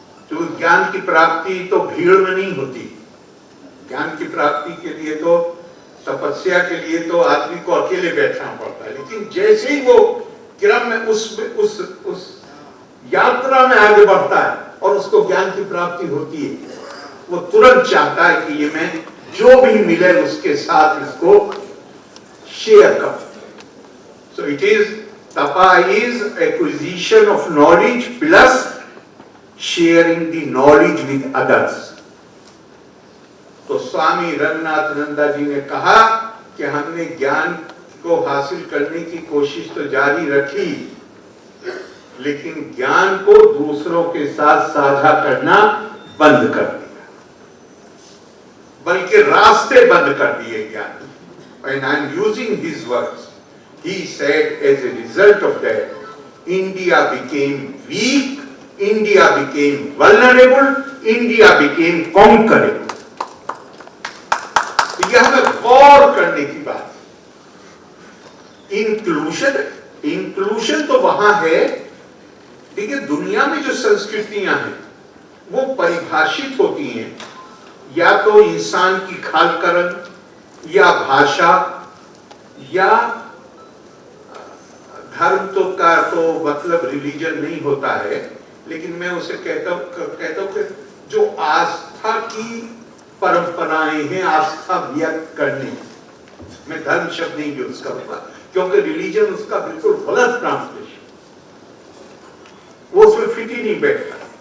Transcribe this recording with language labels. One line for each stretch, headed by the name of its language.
Hindi: तो ज्ञान की प्राप्ति तो भीड़ में नहीं होती। ज्ञान की प्राप्ति के लिए तो, तपस्या के लिए तो आदमी को अकेले बैठना पड़ता है, लेकिन जैसे ही वो क्रम में उस यात्रा में आगे बढ़ता है और उसको ज्ञान की प्राप्ति होती है, वो तुरंत चाहता है कि ये मैं जो भी मिले उसके साथ इसको शेयर करूं।
English: So it is, tapa is acquisition of knowledge plus sharing the knowledge with others।
Hindi: तो स्वामी रंगनाथ नंदा जी ने कहा कि हमने ज्ञान को हासिल करने की कोशिश तो जारी रखी, लेकिन ज्ञान को दूसरों के साथ साझा करना बंद कर दिया, बल्कि रास्ते बंद कर दिए ज्ञान।
English: When I am using his words, he said as a result of that, India became weak, India became vulnerable, India became conquerable।
Hindi: यह हमें गौर करने की बात है। इंक्लूजन तो वहां है, लेकिन दुनिया में जो संस्कृतियां हैं वो परिभाषित होती हैं या तो इंसान की खालकरन या भाषा या धर्म तो का तो मतलब रिलीजन नहीं होता है, लेकिन मैं उसे कहता हूं कि जो आस्था की परंपराएं हैं, आस्था व्यक्त करने, मैं धर्म शब्द नहीं यूज करूंगा क्योंकि रिलीजन उसका बिल्कुल गलत ट्रांसलेशन, वो उसमें फिट ही नहीं बैठता।